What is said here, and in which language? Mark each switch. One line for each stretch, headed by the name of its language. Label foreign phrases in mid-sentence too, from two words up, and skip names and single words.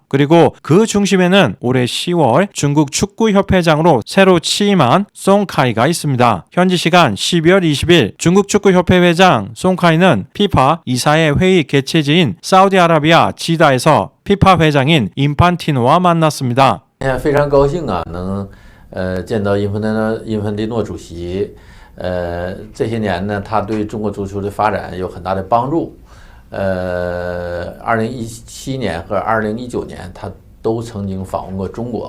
Korean: 그리고 그 중심에는 올해 10월 중국 축구협회장으로 새로 취임한 송카이가 있습니다. 현지 시간 12월 20일 중국 축구협회 회장 송카이는 피파 이사회 회의 개최지인 사우디아라비아 지다에서 피파 회장인 인판티노와 만났습니다.
Chinese: 非常高兴啊，能见到因凡蒂诺主席。这些年呢，他对中国足球的发展有很大的帮助。2017年和2019年，他都曾经访问过中国。